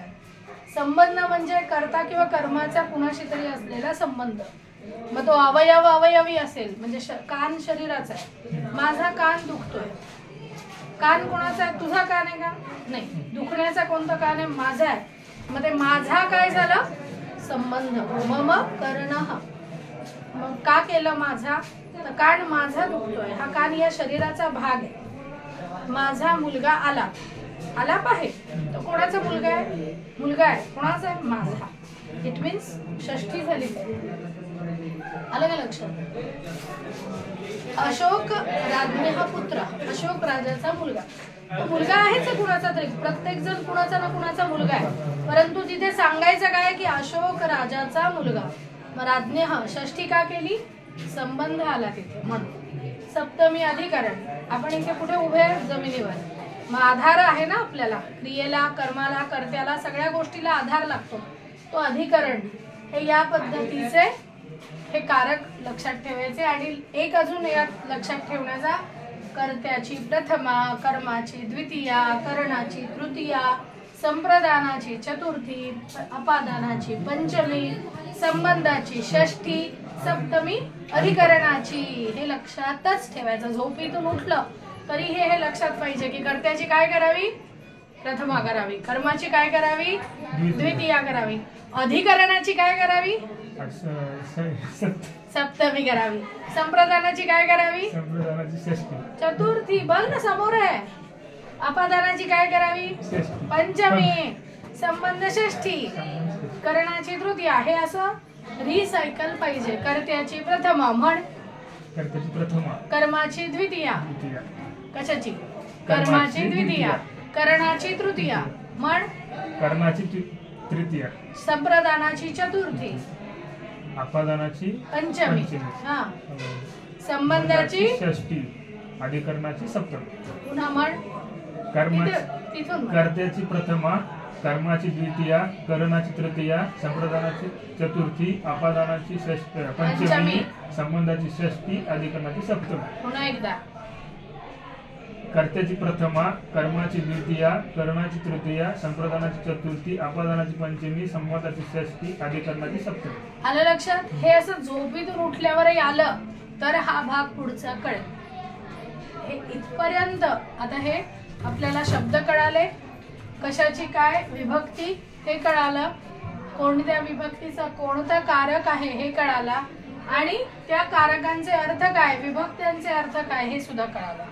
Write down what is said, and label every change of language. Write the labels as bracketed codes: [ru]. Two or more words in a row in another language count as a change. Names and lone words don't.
[mr] संबंध म्हणजे कर्ता किंवा कर्माचा कुणाशी तरी असलेला संबंध. मग तो अवयवी असेल, म्हणजे कान शरीराचा आहे. माझा कान दुखतोय, कान कोणाचा आहे? तुझा कान आहे का? नाही. दुखण्याचा कोणता कान आहे? माझा आहे. मग ते माझा काय झालं? संबंध. [sa] मम कर्णः. [mr] मग का केलं माझा? तर कान माझा दुखतोय. हा कान या शरीराचा भाग आहे. माझा मुलगा आलाप आहे. तो कोणाचा मुलगा आहे? मुलगा आहे. कोणाचा आहे? माझा. [en] it means [mr] षष्ठी झाली. आलं का लक्षात? [sa] अशोक राज्ञः पुत्र. [mr] अशोक राजाचा मुलगा. मुलगा आहेच कुणाचा तरी. प्रत्येक जण कुणाचा ना कुणाचा मुलगा आहे, परंतु तिथे सांगायचं काय की अशोक राजाचा मुलगा. मग राज्ञः षष्ठी का केली? संबंध आला तिथे म्हणून. सप्तमी अधिकरण. आपण इथे कुठे उभे? जमिनीवर. मग आधार आहे ना आपल्याला, क्रियेला, कर्माला, कर्त्याला, सगळ्या गोष्टीला आधार लागतो, तो अधिकरण. हे या पद्धतीचे हे कारक लक्षात ठेवायचे. आणि एक अजून यात लक्षात ठेवण्याचा, कर्त्याची प्रथमा, कर्माची द्वितीया, करणाची तृतीया, संप्रदानाची चतुर्थी, अपादानाची पंचमी, संबंधाची षष्ठी, सप्तमी अधिकरणाची. हे लक्षातच ठेवायचं. झोपेतून उठलं तरी हे लक्षात पाहिजे की कर्त्याची काय करावी? प्रथमा करावी. कर्माची काय करावी? द्वितीया करावी. अधिकरणाची काय करावी? सप्तमी करावी. संप्रदानाची काय करावी? चतुर्थी. बघ ना समोर आहे. अपादानाची काय करावी? पंचमी. संबंध षष्ठी. करणाची तृतीया. हे असं रिसायकल पाहिजे. कर्त्याची प्रथमा म्हण. कर्माची द्वितीया. कशाची? कर्माची द्वितीया. करणाची तृतीया म्हण. कर्माची तृतीया. संप्रदानाची चतुर्थी. अपादानाची पंचमी. हा. संबंधाची षष्ठी. अधिकरणाची सप्तमी. पुन्हा म्हण. कर्त्याची प्रथमा, कर्माची द्वितीया, करणाची तृतीया, संप्रदानाची चतुर्थी, अपादानाची पंचमी, संबंधाची षष्ठी, अधिकरणाची सप्तमी. पुन्हा एकदा. कर्त्याची प्रथमा, कर्माची द्वितीया, करणाची तृतीया, संप्रदानाची चतुर्थी, अपादानाची पंचमी, संबंधाची षष्ठी, अधिकरणाची सप्तमी. आलं लक्षात? हे असं झोपेतून उठल्यावरही आलं तर हा भाग पुढचा कळेल. हे इथपर्यंत. आता हे आपल्याला शब्द कळाले, कशाची काय विभक्ती हे कळालं, कोणत्या विभक्तीचा कोणता कारक आहे हे कळाला, आणि त्या कारकांचे अर्थ काय, विभक्त्यांचे अर्थ काय हे सुद्धा कळालं.